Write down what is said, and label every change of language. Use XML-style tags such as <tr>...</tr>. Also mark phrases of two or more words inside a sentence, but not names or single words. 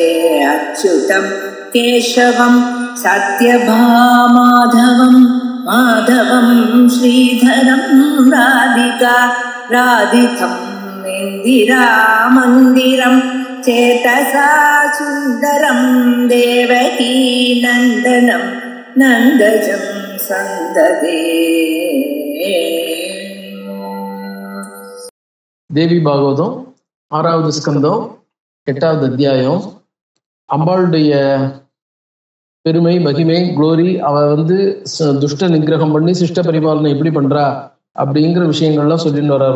<sa>अच्युतं केशवं सत्यभामाधवं माधवं श्रीधरं राधिका राधितं इन्दिरामन्दिरं चेतसा सुन्दरं देवकी नन्दनं नन्दजं सन्ददे।</sa> <ta>தேவி பாகவதம் 6வது ஸ்கந்தம் 8வது அத்தியாயம். அம்பாளுடைய பெருமை, மகிமை, குளோரி, அவ துஷ்ட நிகிரகம் பண்ணி சிஷ்ட பரிபாலனை எப்படி பண்றா அப்படிங்கிற விஷயங்கள்லாம் சொல்லிட்டு வர்றார்.</ta>